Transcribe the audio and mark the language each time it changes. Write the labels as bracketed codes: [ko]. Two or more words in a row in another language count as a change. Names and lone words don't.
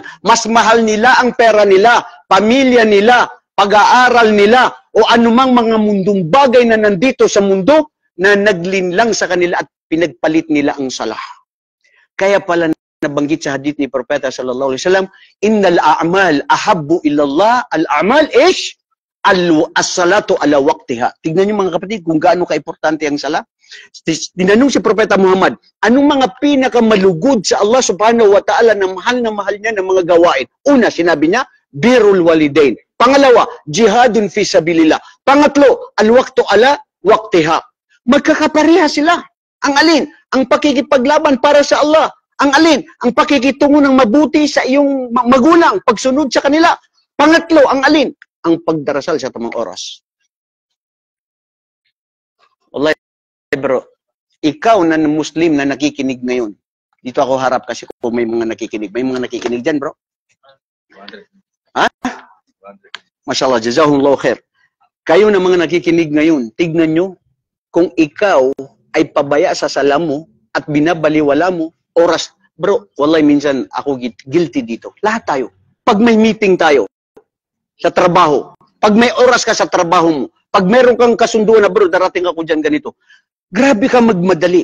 [tl] Mas mahal nila ang pera nila, pamilya nila, pag-aaral nila, o anumang mga mundong bagay na nandito sa mundo na naglinlang sa kanila at pinagpalit nila ang sala. Kaya pala nabanggit sa hadith ni Propeta [ar] صلى الله عليه وسلم, إن الأعمال أحب إلى الله، الأعمال ش الصلاة على وقتها. [tl] Tignan niyo mga kapatid kung gaano kaimportante ang sala. Tinanong si Propeta Muhammad, anong mga pinakamalugod sa Allah [ar] سبحانه وتعالى [tl] na mahal niya ng mga gawain? Una, sinabi niya, [ar] بر الوالدين. [tl] Pangalawa, [ar] جهاد في سبيل الله. Pangatlo, الوقت على وقتها. [tl] Magkakapareha sila. Ang alin? Ang pakikipaglaban para sa Allah. Ang alin? Ang pakikitungo ng mabuti sa iyong magulang, pagsunod sa kanila. Pangatlo, ang alin? Ang pagdarasal sa tamang oras. Wallahi bro, ikaw na Muslim na nakikinig ngayon, dito ako harap kasi kung may mga nakikinig. May mga nakikinig dyan bro? Ha? [ar] ما شاء الله، جزاهم الله خيرا. [tl] Kayo na mga nakikinig ngayon, tignan nyo, kung ikaw ay pabaya sa sala mo at binabaliwala mo, oras, bro, wallahi minsan ako guilty dito. Lahat tayo. Pag may meeting tayo sa trabaho, pag may oras ka sa trabaho mo, pag meron kang kasunduan na, bro, darating ako dyan ganito, grabe ka magmadali.